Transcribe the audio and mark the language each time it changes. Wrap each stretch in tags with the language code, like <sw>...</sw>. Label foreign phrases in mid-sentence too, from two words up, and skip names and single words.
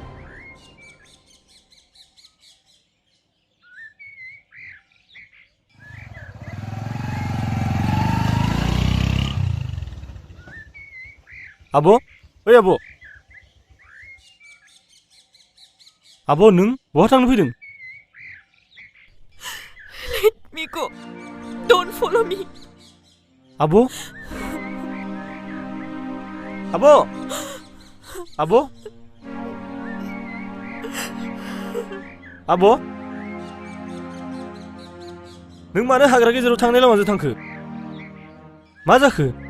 <brx>आब' ओइ आब'। आब' नों बहा थांनो फैदों?</brx> <en>Let me go. Don't follow me.</en> <brx>आब' आब' आब' आब' नों मानो हाग्रा गेजेराव थांनाय लामाजों थांखो? मा जाखो?</brx>